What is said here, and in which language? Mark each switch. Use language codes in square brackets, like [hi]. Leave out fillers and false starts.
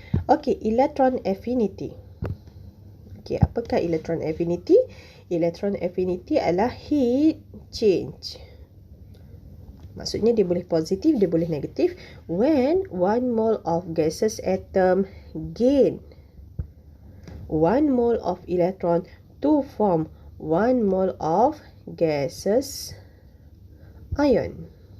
[en] Okay, electron affinity. [id] Okay, apakah electron affinity? Electron affinity adalah heat change. Maksudnya dia boleh positif, dia boleh negatif. [en] When 1 mole of gaseous atom gain 1 mole of electron to form 1 mole of gaseous ion.